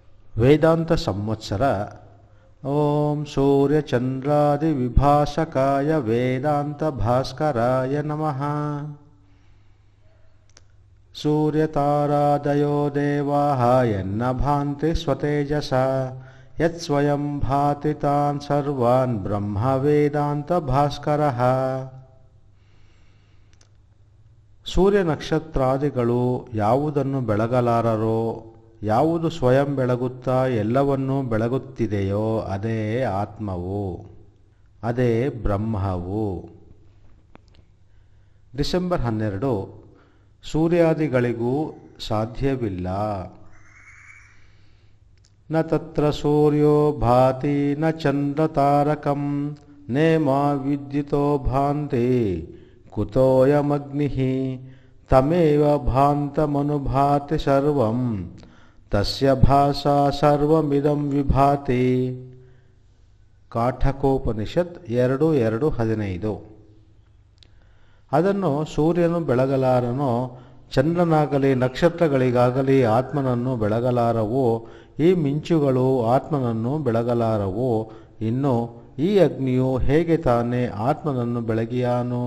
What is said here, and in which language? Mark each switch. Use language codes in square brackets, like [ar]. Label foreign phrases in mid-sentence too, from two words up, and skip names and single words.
[kn] ವೇದಾಂತ ಸಂವತ್ಸರ. [sa] ಓಂ ಸೂರ್ಯಚಂದ್ರಾದಿವಿಭಾಸಕಾಯ ವೇದಾಂತ ಭಾಸ್ಕರಾಯ ನಮಃ. ಸೂರ್ಯತಾರಾದಯೋ ದೇವಾಃ ಯನ್ನ ಭಾಂತಿ ಸ್ವತೇಜಸ ಯತ್ಸ್ವಯಂ ಭಾತಿ ತಾನ್ ಸರ್ವಾನ್ ಬ್ರಹ್ಮ ವೇದಾಂತ ಭಾಸ್ಕರಃ. [kn] ಸೂರ್ಯ ನಕ್ಷತ್ರಾದಿಗಳು ಯಾವುದನ್ನು ಬೆಳಗಲಾರರೋ, ಯಾವುದು ಸ್ವಯಂ ಬೆಳಗುತ್ತಾ ಎಲ್ಲವನ್ನೂ ಬೆಳಗುತ್ತಿದೆಯೋ ಅದೇ ಆತ್ಮವು, ಅದೇ ಬ್ರಹ್ಮವು. ಡಿಸೆಂಬರ್ 12. ಸೂರ್ಯಾದಿಗಳಿಗೂ ಸಾಧ್ಯವಿಲ್ಲ. [sa] ನ ತತ್ರ ಸೂರ್ಯೋ ಭಾತಿ ನ ಚಂದ್ರ ತಾರಕಂ ನೇಮ ವಿದ್ಯುತೋ ಭಾಂತಿ ಕುತೋಯಮಗ್ನಿಃ ತಮೇವ ಭಾಂತಮನುಭಾತಿ ಸರ್ವಂ ತಸ್ಯ ಭಾಸಾ ಸರ್ವಮಿದಂ ವಿಭಾತಿ. [kn] ಕಾಠಕೋಪನಿಷತ್ 2:2-15. ಅದನ್ನು ಸೂರ್ಯನು ಬೆಳಗಲಾರನೋ, ಚಂದ್ರನಾಗಲಿ ನಕ್ಷತ್ರಗಳಿಗಾಗಲಿ ಆತ್ಮನನ್ನು ಬೆಳಗಲಾರವೋ, ಈ ಮಿಂಚುಗಳು ಆತ್ಮನನ್ನು ಬೆಳಗಲಾರವೋ, ಇನ್ನು ಈ ಅಗ್ನಿಯು ಹೇಗೆ ತಾನೇ ಆತ್ಮನನ್ನು ಬೆಳಗಿಯಾನು?